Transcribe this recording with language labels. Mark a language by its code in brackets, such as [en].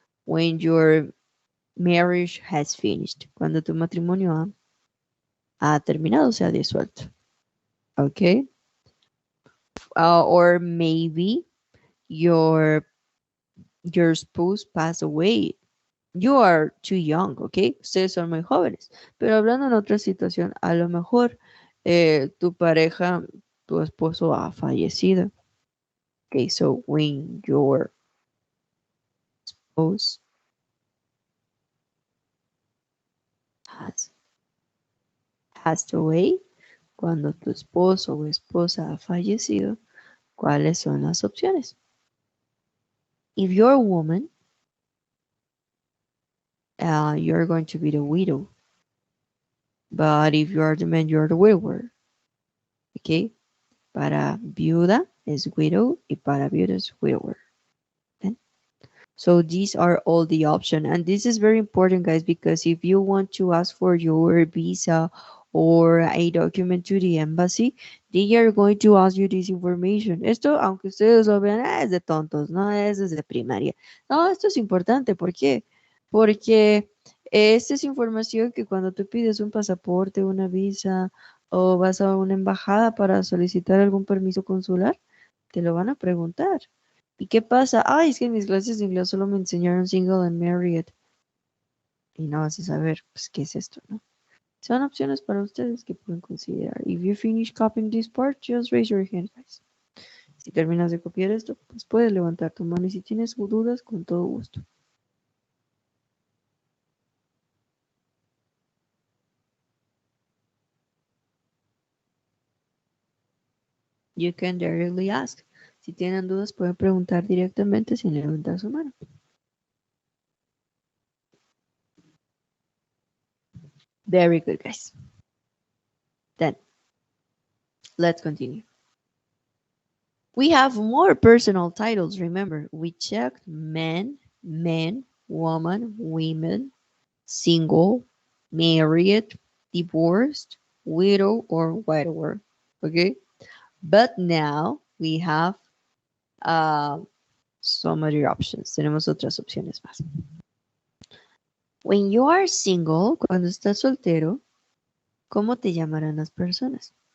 [en] When your marriage has finished. [es] Cuando tu matrimonio ha terminado, se ha disuelto. Okay. [en] Or maybe your spouse passed away. You are too young, ¿ok? [es] Ustedes son muy jóvenes. Pero hablando en otra situación, a lo mejor tu pareja, tu esposo ha fallecido. [en] Okay, so when your spouse has passed away, [es] cuando tu esposo o esposa ha fallecido, ¿cuáles son las opciones? [en] If you're a woman, you're going to be the widow. But if you are the man, you're the widower. Okay? [es] Para viuda es widow y para viuda es widower. Okay? [en] So these are all the options. And this is very important, guys, because if you want to ask for your visa or a document to the embassy, they are going to ask you this information. [es] Esto, aunque ustedes lo vean, es de tontos, no es desde primaria. No, esto es importante. ¿Por qué? Porque esta es información que cuando tú pides un pasaporte, una visa o vas a una embajada para solicitar algún permiso consular, te lo van a preguntar. ¿Y qué pasa? Ay, es que en mis clases de inglés solo me enseñaron [en] single and married. [es] Y no vas a saber, pues, qué es esto, ¿no? Son opciones para ustedes que pueden considerar. [en] If you finish copying this part, just raise your hand, guys. [es] Si terminas de copiar esto, pues puedes levantar tu mano y si tienes dudas, con todo gusto. [en] You can directly ask. [es] Si tienen dudas, pueden preguntar directamente sin levantar su mano. [en] Very good, guys. Then, let's continue. We have more personal titles, remember. We checked men, woman, women, single, married, divorced, widow, or widower. Okay? But now we have some other options. [es] Tenemos otras opciones más. [en] When you are single, [es] cuando estás soltero, ¿cómo te llamarán las personas?